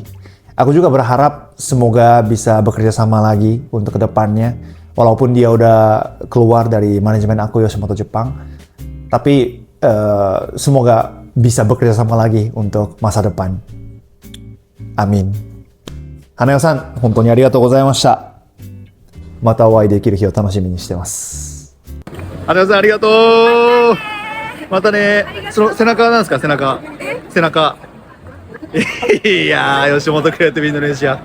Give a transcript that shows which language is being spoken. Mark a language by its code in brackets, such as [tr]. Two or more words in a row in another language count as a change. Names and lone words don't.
[id] Aku juga berharap semoga bisa bekerja sama lagi untuk kedepannya. Walaupun dia udah keluar dari manajemen aku Yoshimoto Jepang. Tapi semoga bisa bekerja sama lagi untuk masa depan. Amin. [ja] Haneo-san, 本当にありがとうございました。またお会いできる日を楽しみにしてます。Haneo-san、ありがとう。またね。その背中は何ですか？背中。背中。いやー、吉本クリエイティブインドネシア。